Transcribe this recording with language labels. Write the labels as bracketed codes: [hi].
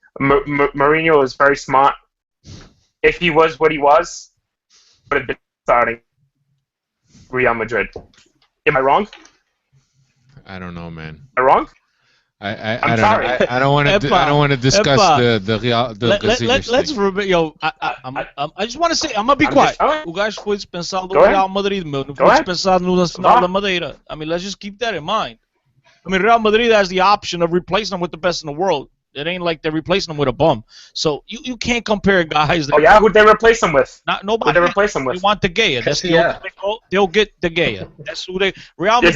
[en] Mourinho is very smart. If he was what he was, would have been starting Real Madrid. Am I wrong? I don't know, man. Am I wrong? I'm sorry. I don't want to. I don't want to discuss the Real. Let's yo. I just want to say. I'm gonna be quiet. [pt] O gajo foi dispensado do Real Madrid, meu. Não foi dispensado no Nacional da Madeira. [en] I mean, let's just keep that in mind. I mean, Real Madrid has the option of replacing them with the best in the world. It ain't like they're replacing them with a bum. So you can't compare guys. Oh yeah, who'd they replace them with? Nobody. Who'd they replace them with? They want De Gea. That's they'll get De Gea. That's who they. Real Madrid.